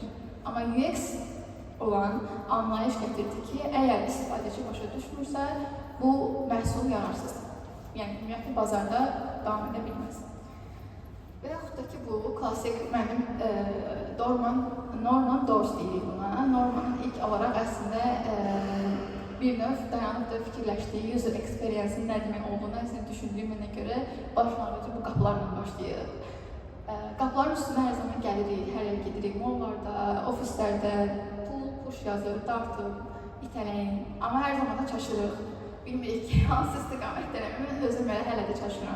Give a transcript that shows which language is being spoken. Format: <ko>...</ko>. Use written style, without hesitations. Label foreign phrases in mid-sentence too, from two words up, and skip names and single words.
<az>Amma UX olan anlayış gətirdi ki, əgər istifadəçi başa düşmürsə, bu məhsul yararsızdır. Yəni, ümumiyyətlə, bazarda davam edə bilməz. Və yaxud da ki, bu klasik mənim Norman Dors deyirik buna. Normanın ilk olaraq əslində bir növ dayanıb da fikirləşdiyi</az> <en>user experience-</en> <az>in nə demək olduğunu əslində düşündüyümünə görə başlanğıcı bu qapılarla başlayıb. Qapıların üstünə hər zaman gəlirik, hər yer gedirik, mollarda, ofislərdə, push yazır, dartıb, itələyin. Amma hər zaman da çaşırıq. Bilmirik ki, hansı istiqamətdən mən özüm hələ də çaşıram.</az>